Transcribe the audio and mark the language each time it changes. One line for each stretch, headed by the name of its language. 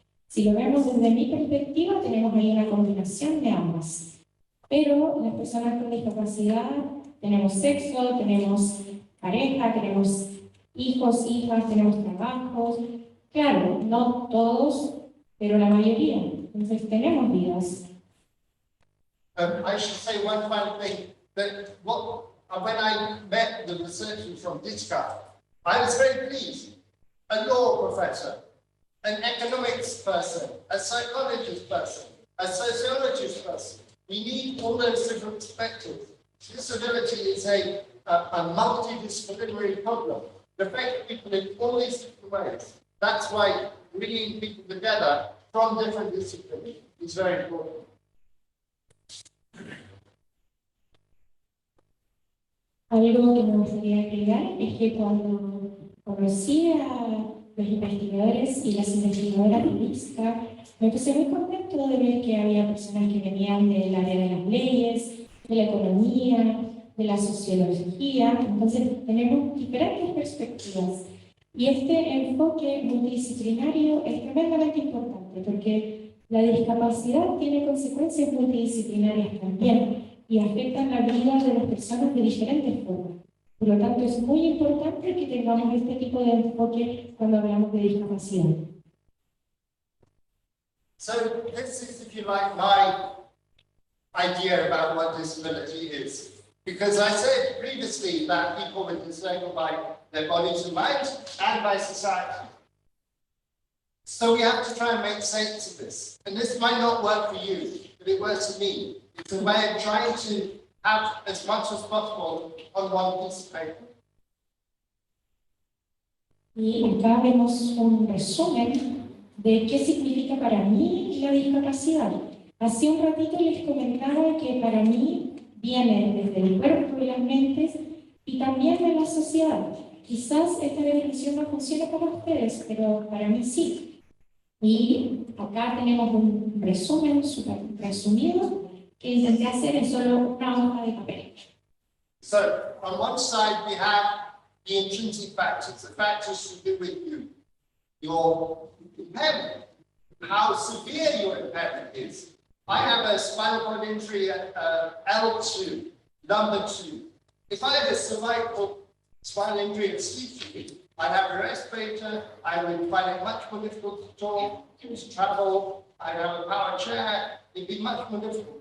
Spanish: Si lo vemos desde mi perspectiva, tenemos ahí una combinación de ambas. Pero las personas con discapacidad tenemos sexo, tenemos pareja, tenemos hijos, hijas, tenemos trabajos. Claro, no todos, pero la mayoría. Entonces tenemos vidas.
English: I should say one final thing, that when I met the researchers from DISCA, I was very pleased. A law professor, an economics person, a psychologist person, a sociologist person. We need all those different perspectives. Disability is a multidisciplinary problem. It affects people in all these different ways. That's why bringing people together from different disciplines is very important.
Spanish: Algo que me gustaría agregar es que cuando conocí a los investigadores y las investigadoras de DISCA, me puse muy contento de ver que había personas que venían del área de las leyes, de la economía, de la sociología. Entonces tenemos diferentes perspectivas. Y este enfoque multidisciplinario es tremendamente importante porque la discapacidad tiene consecuencias multidisciplinarias también y afectan la vida de las personas de diferentes formas. Por lo tanto, es muy importante que tengamos este tipo de enfoque cuando hablamos de discapacidad.
English: So this is, if you like, my idea about what disability is. Because I said previously that people were disabled by their bodies and minds and by society. So we have to try and make sense of this. And this might not work for you, but it works for me. It's a way of trying to have as much as possible on one piece of paper.
Spanish: Y acá vemos un resumen de qué significa para mí la discapacidad. Hace un ratito les comentaba que para mí viene desde el cuerpo y las mentes y también de la sociedad. Quizás esta definición no funcione para ustedes, pero para mí sí. Y acá tenemos un resumen súper resumido que intenté hacer en solo una hoja de papel.
English: So on one side we have the intrinsic factors, the factors to do with you, your impairment, how severe your impairment is. I have a spinal cord injury at L2. Number two, if I had a cervical spinal injury and sleep injury, I'd have a respirator, I would find it much more difficult to talk, to travel, I'd have a power chair, it'd be much more difficult.